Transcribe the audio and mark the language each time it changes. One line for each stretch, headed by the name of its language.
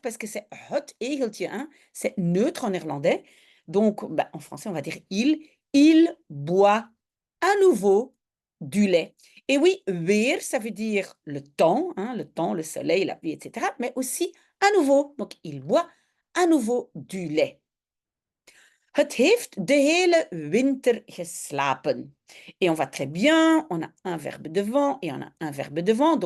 French: Parce que c'est
Dutch: het egeltje,
French: hein? C'est neutre en néerlandais. Donc, bah, en français, on va dire il. Il boit à nouveau du lait. Et oui, weer, ça veut dire hein, le temps, le soleil, la pluie, etc. Mais aussi à nouveau. Donc, il boit à nouveau du lait.
Dutch: Het heeft de hele winter geslapen.
French: Et on va très bien, on a un verbe devant et on a un verbe devant.